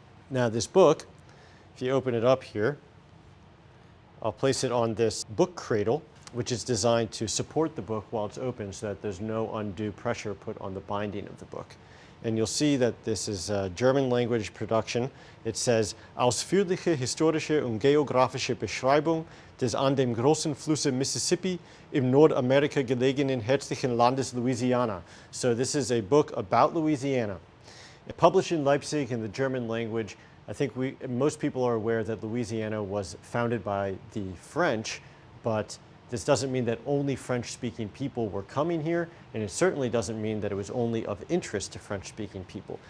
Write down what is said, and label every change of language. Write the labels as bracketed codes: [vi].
[en] Now this book, if you open it up here, I'll place it on this book cradle, which is designed to support the book while it's open so that there's no undue pressure put on the binding of the book. And you'll see that this is a German language production. [de] It says, Ausführliche historische und geographische Beschreibung des an dem großen Flusse Mississippi im Nordamerika gelegenen herzlichen Landes Louisiana. [en] So this is a book about Louisiana. Published in Leipzig in the German language. I think most people are aware that Louisiana was founded by the French, but This doesn't mean that only French-speaking people were coming here, and it certainly doesn't mean that it was only of interest to French-speaking people.